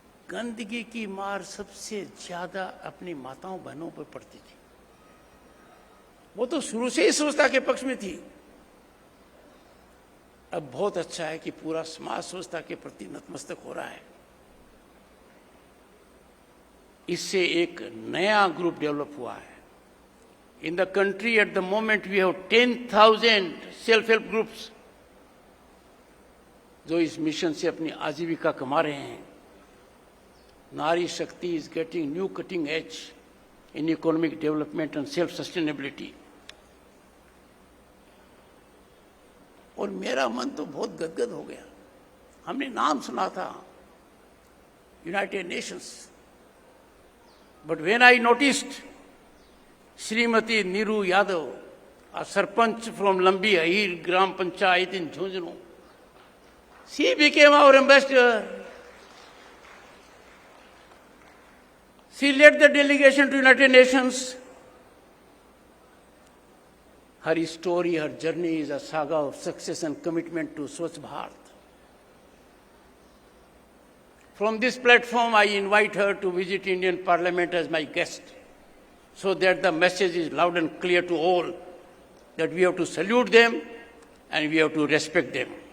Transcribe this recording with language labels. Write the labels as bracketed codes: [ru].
[hi] गंदगी की मार सबसे ज्यादा अपनी माताओं बहनों पर पड़ती थी, वो तो शुरू से ही स्वच्छता के पक्ष में थी। अब बहुत अच्छा है कि पूरा समाज स्वच्छता के प्रति नतमस्तक हो रहा है। इससे एक नया ग्रुप डेवलप हुआ है। [en] In the country at the moment we have 10,000 self-help groups [hi] जो इस मिशन से अपनी आजीविका कमा रहे [en] हैं। Nari Shakti is getting new cutting edge in economic development and self-sustainability. [hi] और मेरा मन तो बहुत गदगद हो गया। हमने नाम सुना था United Nations, [en] But when I noticed Shrimati Neeru Yadav, a sarpanch from Lambi Ahir Gram Panchayat in Jhunjhunu, she became our ambassador. She led the delegation to United Nations. Her story, her journey is a saga of success and commitment to Swachh Bharat. From this platform, I invite her to visit Indian Parliament as my guest, so that the message is loud and clear to all that we have to salute them and we have to respect them.